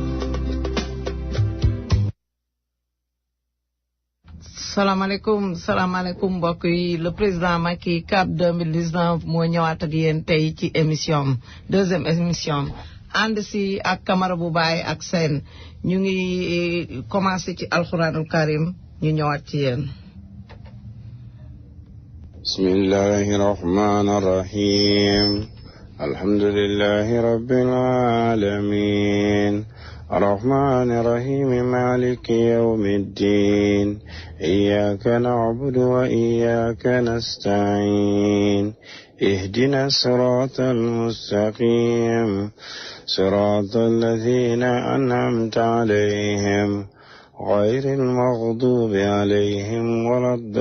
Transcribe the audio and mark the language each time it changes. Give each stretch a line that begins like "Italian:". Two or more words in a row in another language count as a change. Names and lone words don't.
Wolof: salaamaaleykum mbokk yi
French: le président
Wolof: Macky CAP 2019 moo ñëwaat ak yéen tey ci
French: émission deuxième émission
Wolof: ànd si ak Camara bu Baye ak Sène ñu ngi commencé ci
Arabic: القرآن الكريم
Wolof: ñu ñëwaat ci yéen.
Arabic: بسم الله الرحمن الرحيم الحمد لله رب العالمين الرحمن الرحيم مالك يوم الدين إياك نعبد وإياك نستعين اهدنا الصراط المستقيم صراط الذين أنعمت عليهم غير المغضوب عليهم ولا